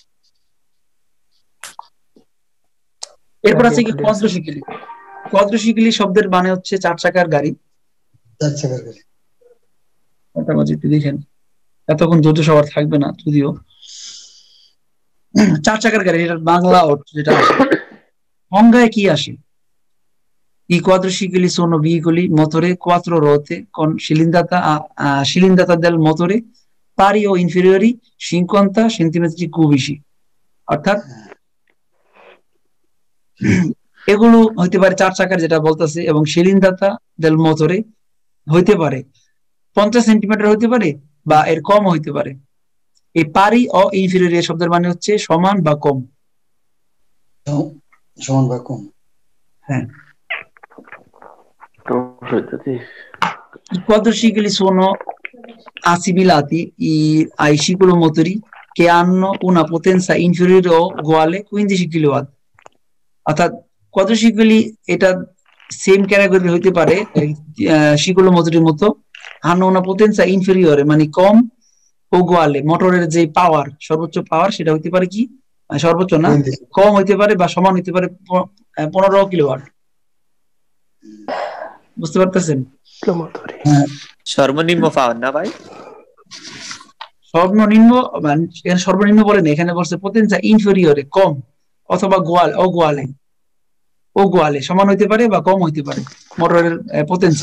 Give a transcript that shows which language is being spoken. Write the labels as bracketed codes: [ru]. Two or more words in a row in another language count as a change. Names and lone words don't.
[bn] এরপর আছে কি quadricicli। quadricicli শব্দের মানে হচ্ছে 4 চাকার গাড়ি। 4 চাকার গাড়ি। ওটা বাজিতে দেখেন, এতক্ষণ ধৈর্য সবার থাকবে না, যদিও 4 চাকার গাড়ি এটার বাংলা অর্থ যেটা আসে, সংজ্ঞায় কি আসে? [it] I quadricicli sono veicoli motore 4 ruote con cilindrata del motore pari o inferiori 50 centimetri cubici। [bn] অর্থাৎ এগুলো হইতে পারে 4 চাকার যেটা বলতেছে, এবং [it] cilindrata del motore [bn] হইতে পারে 50 সেন্টিমিটার হইতে পারে বা এর কম হইতে পারে। এই [it] pari o inferiore [bn] শব্দের মানে হচ্ছে সমান বা কম। সমান বা কম, হ্যাঁ। [it] I quadricicli sono assimilati ai ciclomotori che hanno una potenza inferiore o uguale 15 kW। [bn] অর্থাৎ quadricicli এটা সেম ক্যাটাগরি হইতে পারে ciclomotoরের মতো, [it] hanno una potenza inferiore [bn] মানে কম, uguale মোটরের যে পাওয়ার, সর্বোচ্চ পাওয়ার সেটা হইতে পারে কি, সর্বোচ্চ না, কম হইতে পারে বা সমান হইতে পারে 15 কিলোওয়াট। বুঝতে পারতেছেন? সর্বনিম্ন পাওয়ার না ভাই? সর্বনিম্ন মানে সর্বনিম্ন বলেন, এখানে বলছে [it] potenza inferiore [bn] কম, অথবা গোয়ালে সমান হইতে পারে বা কম হইতে পারে মোটরের পোটেনশা।